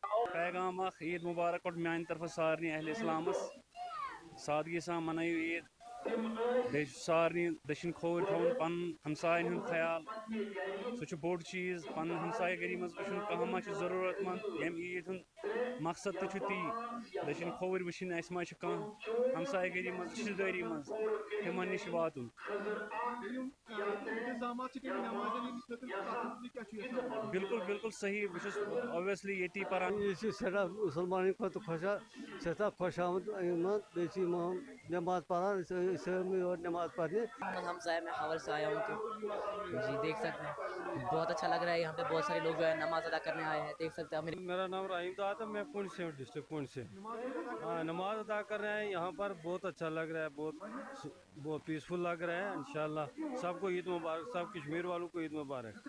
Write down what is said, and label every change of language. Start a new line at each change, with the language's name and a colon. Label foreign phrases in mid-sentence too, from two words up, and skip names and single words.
Kashmiri: पैगाम ईद मुबारक और मान तरफ सारे अहल इस्लामस सादगी सा मनयु ईद। بیٚیہِ چھُ سارنٕے دٔچھِنۍ کھووٕرۍ تھاوُن پَنُن ہمسایَن ہُنٛد خیال سُہ چھُ بوٚڑ چیٖز پَنُن ہمسایہِ گٔری منٛز وٕچھُن کانٛہہ ما چھُ ضروٗرت منٛد ییٚمہِ عیٖد ہُنٛد مقصد تہِ چھُ تی دٔچھِنۍ کھووٕرۍ وٕچھِنۍ اَسہِ ما چھُ کانٛہہ ہمسایہِ گٔری منٛز رِشتہٕ دٲری منٛز تِمن نِش واتُن بالکل بالکل صحیح بہٕ چھُس اوبویسلی ییٚتی پَران یہ سٹھا مسلمان خٲطرٕ سٹھا خوش آمد بیٚیہِ نماز پران سٲلمٕے یور
Urdu: نماز پڑھنے محمد حمزہ ہے میں حول سے آیا ہوں تو جی دیکھ سکتے ہیں بہت اچھا لگ رہا ہے یہاں پہ بہت سارے لوگ جو ہے نماز ادا کرنے آئے ہیں دیکھ سکتے ہیں میرا نام رحیم داد ہے میں پونچھ سے ہوں ڈسٹرکٹ پونچھ سے ہاں نماز ادا کر رہے ہیں یہاں پر بہت اچھا لگ رہا ہے بہت پیسفل لگ رہا ہے انشاءاللہ سب کو عید مبارک سب کشمیر والوں کو عید مبارک